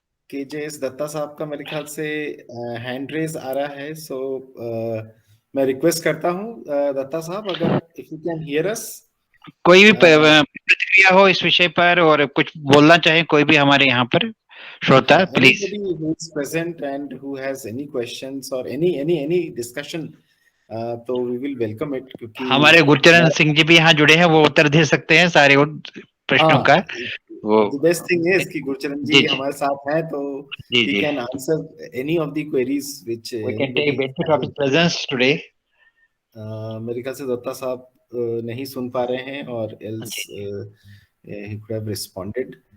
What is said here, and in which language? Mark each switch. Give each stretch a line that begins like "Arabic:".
Hindi: कि जिस दत्ता साहब का मेरे ख्याल से हैंड रेस आ रहा है, सो मैं रिक्वेस्ट करता हूँ दत्ता साहब, अगर
English: if you can hear us,
Hindi: कोई भी प्रतिक्रिया हो इस विषय पर और कुछ बोलना चाहे कोई भी हमारे यहाँ पर श्रोता, please.
English: anybody who is present and who has any questions or any discussion, तो we will welcome it, क्योंकि
Hindi: हमारे गुरचरण सिंह जी भी यहाँ जुड़े हैं, वो उत्तर दे सकते हैं सारे प्रश्नों का। वो
English: the best thing is
Hindi: कि गुरचरण जी हमारे साथ हैं, तो
English: he can answer any of the queries which we can take benefit of his presence today.
Hindi: मेरे ख्याल से दत्ता साहब नहीं सुन पा रहे हैं, और
English: else he could have responded.